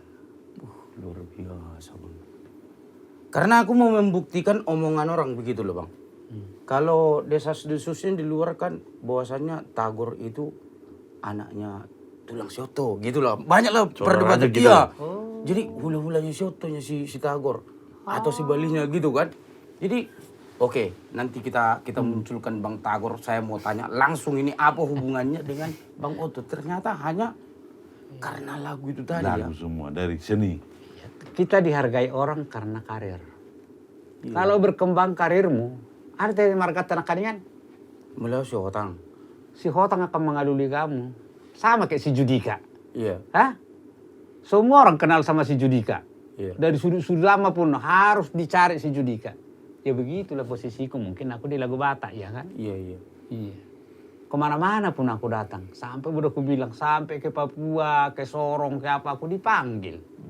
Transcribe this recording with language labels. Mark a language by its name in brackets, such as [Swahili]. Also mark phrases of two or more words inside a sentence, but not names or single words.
[Indonesian] Luar biasa Bang. Karena aku mau membuktikan omongan orang begitu loh Bang. Kalau desas-desusnya di luar kan bahwasannya Tagor itu anaknya tulang Sioto gitu loh. Banyak lah perdebatan gitu. dia. Jadi hula-hulanya Siotonya si Tagor atau si Balinya gitu kan. Jadi oke, nanti kita munculkan Bang Tagor. Saya mau tanya langsung ini apa hubungannya dengan Bang Otto. Ternyata hanya karena lagu itu tadi ya. Lagu semua dari seni. Kita dihargai orang karena karir. Kalau berkembang karirmu, artinya marga tanah kaningan, Mulai si Hotang. si Hotang akan mengaduli kamu. Sama kayak si Judika. Iya. Hah? Semua orang kenal sama si Judika. Iya. Dari sudut lama pun harus dicari si Judika. Ya begitulah posisiku, mungkin aku di lagu Batak ya kan? Iya. Iya. Kemana-mana pun aku datang. Sampai udah aku bilang, sampai ke Papua, ke Sorong, ke apa, aku dipanggil.